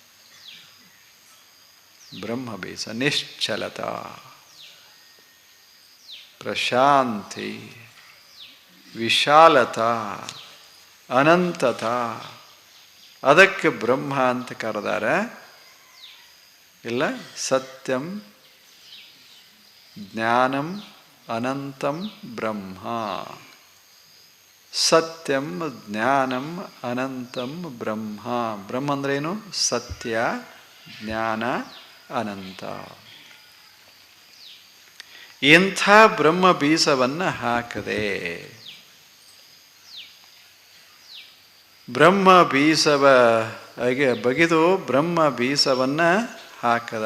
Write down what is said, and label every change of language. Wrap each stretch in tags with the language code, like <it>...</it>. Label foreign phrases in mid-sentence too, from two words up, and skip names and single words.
<sa>ಬ್ರಹ್ಮ ಬೀಜ ನಿಶ್ಚಲತಾ, ಪ್ರಶಾಂತಿ, ವಿಶಾಲತಾ, ಅನಂತತಾ.</sa> <kn>ಅದಕ್ಕೆ ಬ್ರಹ್ಮ ಅಂತ ಕರೆದಾರೆ. ಇಲ್ಲ,</kn> <sa>ಸತ್ಯಂ ಜ್ಞಾನಂ ಅನಂತಂ ಬ್ರಹ್ಮ. ಸತ್ಯಂ ಜ್ಞಾನಂ ಅನಂತಂ ಬ್ರಹ್ಮ.</sa> <kn>ಬ್ರಹ್ಮ ಅಂದ್ರೇನು? ಸತ್ಯ, ಜ್ಞಾನ, ಅನಂತ. ಇಂಥ ಬ್ರಹ್ಮ ಬೀಜವನ್ನು ಹಾಕದೆ. ಬ್ರಹ್ಮ ಬೀಜವ ಬಗೆದು ಬ್ರಹ್ಮ ಬೀಜವನ್ನು ಹಾಕದ.</kn>